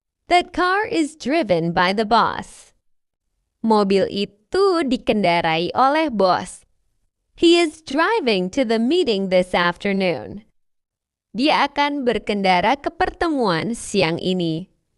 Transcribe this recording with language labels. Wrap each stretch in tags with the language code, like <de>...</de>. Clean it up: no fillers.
<en>That car is driven by the boss.</en> <id>Mobil itu dikendarai oleh bos.</id> <en>He is driving to the meeting this afternoon.</en> <id>Dia akan berkendara ke pertemuan siang ini.</id>